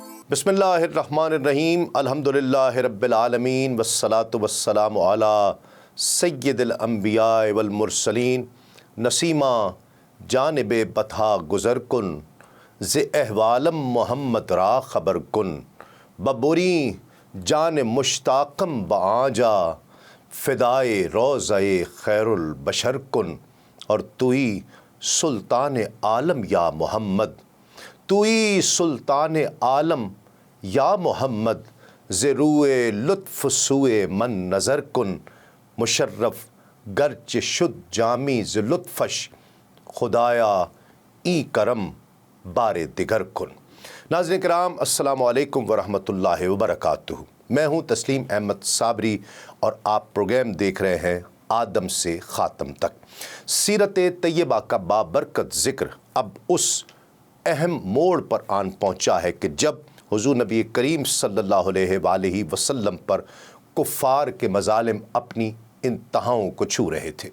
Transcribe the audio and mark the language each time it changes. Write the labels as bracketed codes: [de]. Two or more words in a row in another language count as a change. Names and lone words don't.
[ar] بسم اللہ الرحمن الرحیم الحمدللہ رب العالمین والصلاة والسلام علی سید الانبیاء والمرسلین [fa] نسیمہ جانب بطحا گزر کن ز احوالم محمد را خبر کن ببوری جان مشتاقم بعاجا فدائے روضۂ خیر البشر کن اور توئی سلطان عالم یا محمد توئی سلطان عالم یا محمد زروئے لطف سوئے من نظر کن مشرف گرچ شد جامی ز لطفش خدایا ای کرم بار دگر کن۔ [ur] ناظرین کرام [ar] السلام علیکم ورحمۃ اللہ وبرکاتہ۔ [ur] میں ہوں تسلیم احمد صابری اور آپ پروگرام دیکھ رہے ہیں آدم سے خاتم تک۔ سیرت طیبہ کا بابرکت ذکر اب اس اہم موڑ پر آن پہنچا ہے کہ جب حضور نبی کریم [ar] صلی اللہ علیہ وآلہ وسلم [ur] پر کفار کے مظالم اپنی انتہاؤں کو چھو رہے تھے۔